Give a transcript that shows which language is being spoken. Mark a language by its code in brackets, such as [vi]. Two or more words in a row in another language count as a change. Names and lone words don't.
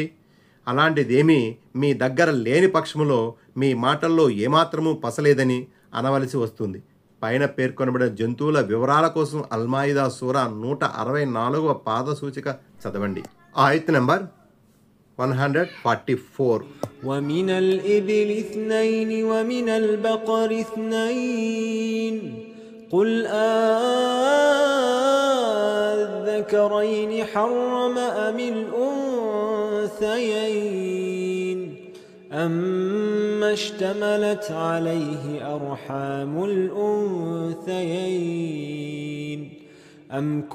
[te] అలాంటిదేమీ మీ దగ్గర లేని పక్షములో మీ మాటల్లో ఏమాత్రమూ పసలేదని అనవలసి వస్తుంది. పైన పేర్కొనబడిన జంతువుల వివరాల కోసం అల్మాయిదా సూరా 164వ పాద సూచిక చదవండి. ఆయత్ నెంబర్ 144. [ar] ومن الإبل 2 ومن البقر 2 قل الذكرين حرم أم الأنثيين أما اشتملت عليه أرحام الأنثيين أم